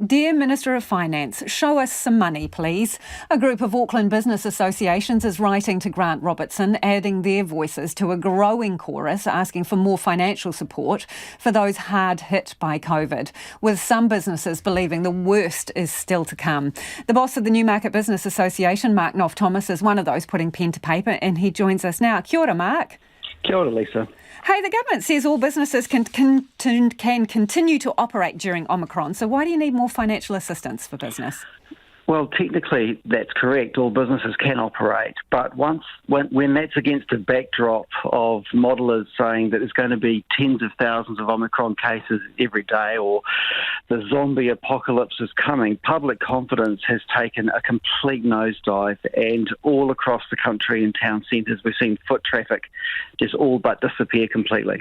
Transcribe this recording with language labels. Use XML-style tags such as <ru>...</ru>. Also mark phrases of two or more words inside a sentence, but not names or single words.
<en>Dear Minister of Finance, show us some money, please. A group of Auckland business associations is writing to Grant Robertson, adding their voices to a growing chorus asking for more financial support for those hard hit by COVID, with some businesses believing the worst is still to come. The boss of the Newmarket Business Association, Mark Knopf-Thomas, is one of those putting pen to paper, and he joins us now.</en> <mi>Kia ora, Mark. Kia ora, Lisa.</mi> <en>Hey, the government says all businesses can continue to operate during Omicron, so why do you need more financial assistance for business? Well, technically that's correct. All businesses can operate, but when that's against a backdrop of modelers saying that there's going to be tens of thousands of Omicron cases every day, or the zombie apocalypse is coming, public confidence has taken a complete nosedive, and all across the country in town centres we've seen foot traffic just all but disappear completely.</en>